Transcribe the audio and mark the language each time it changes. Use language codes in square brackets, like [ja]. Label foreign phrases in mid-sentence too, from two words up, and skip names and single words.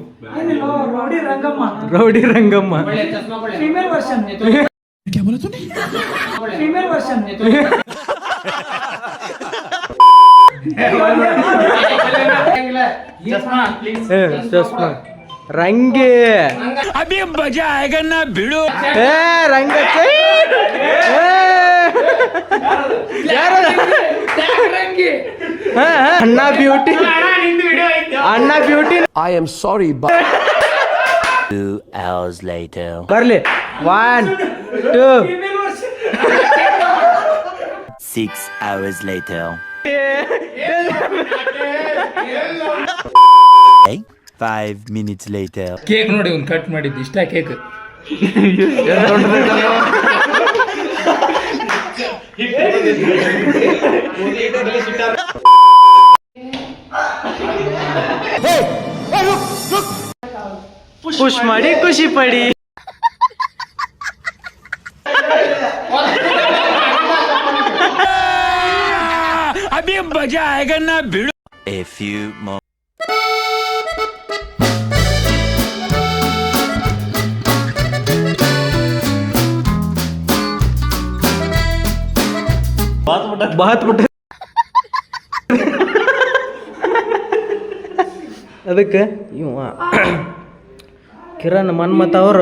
[kn] ರೌಡಿ ರಂಗಮ್ಮ. ರೌಡಿ ರಂಗಮ್ಮ [en] female version. female version. [kn] ಚಸ್ಮಾ ರಂಗಿ. [hi] अभी मजा आएगा ना भिड़ो. [kn] ರಂಗ ಅಣ್ಣ ಬ್ಯೂಟಿ. ಅಣ್ಣ ಬ್ಯೂಟಿ. [en] I am sorry. 2 hours later. [kn] ಬರ್ಲಿ 1 2 [en] 6 hours later. 5 minutes later. [kn] ಕೇಕ್ ನೋಡಿ ಒಂದು ಕಟ್ ಮಾಡಿದ್ದು ಇಷ್ಟ ಕೇಕ್. ಪುಷ್ ಮಾಡಿ ಖುಷಿ ಪಡಿ. [hi] अभी मजा आएगा ना भिड़ो. [en] A few moments. [kn] ಬಾತ್ ಬಿಟ್ಟ. ಅದಕ್ಕೆ ಇವ ಕಿರಣ್ ಮನ್ಮತ್ ಅವರು